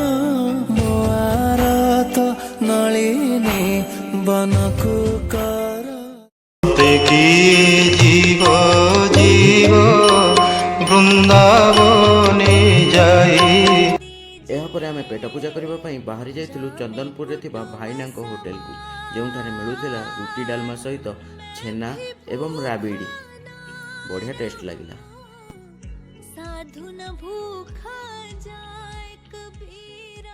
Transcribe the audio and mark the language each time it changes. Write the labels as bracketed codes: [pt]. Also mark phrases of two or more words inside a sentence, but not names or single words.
[or] ମୋ ଆରତ ନଳିନୀ ବନକୁ କର ଜୀବ ଜୀବ ବୃନ୍ଦାବନେ ଯାଇ। ଏହାପରେ ଆମେ ପେଟ ପୂଜା କରିବା ପାଇଁ ବାହାରି ଯାଇଥିଲୁ ଚନ୍ଦନପୁର ରେ ଥିବା ଭାଇନାଙ୍କ ହୋଟେଲ କୁ, ଯେଉଁଠାରେ ମିଳୁଥିଲା ରୁଟି ଡାଲମା ସହିତ ଛେନା ଏବଂ ରାବିଡ଼ି। ବଢ଼ିଆ ଟେଷ୍ଟ ଲାଗିଲା। [hi] साधु न भूखा जाए कबीरा।